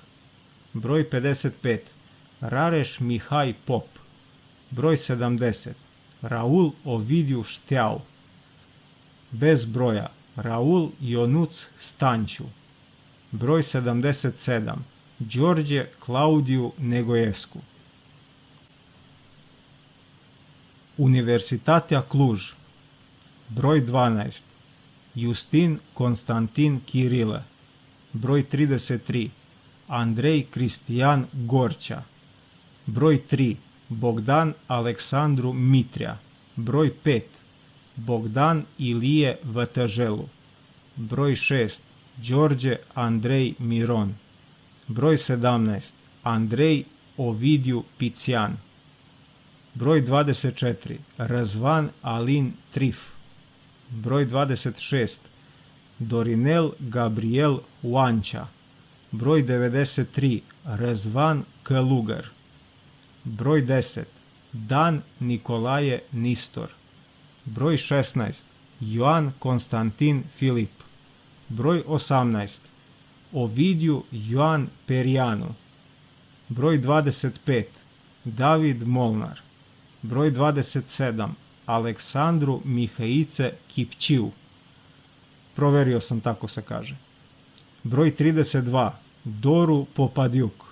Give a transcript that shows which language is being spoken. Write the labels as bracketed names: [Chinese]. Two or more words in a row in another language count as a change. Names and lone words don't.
[Serbian] Broj 55. Rareș Mihai Pop. Broj 70. Raul Ovidiu Șteau. Bez broja Raul Ionuț Stanciu. Broj 77. Đorđe Claudiu Negoescu. Universitatea Cluj. Broj 12. Justin Constantin Chirilă. Broj 33. Andrei Cristian Gorcea. Broj 3. Bogdan Alexandru Mitrea. Broj 5. Bogdan Ilie Vătăjelu. Broj 6. George Andrei Miron. Broj 17. Andrei Ovidiu Pițian. Broj 24. Răzvan Alin Trif. Broj 26. Dorinel Gabriel Oancea. Broj 93. Răzvan Călugăr. Broj 10. Dan Nicolae Nistor. Broj 16. Ioan Constantin Filip. Broj 18. Ovidiu Ioan Perianu. Broj 25. David Molnar. Broj 27. Aleksandru Mihaice Kipčiu. Proverio sam, tako se kaže. Broj 32. Doru Popadiuk.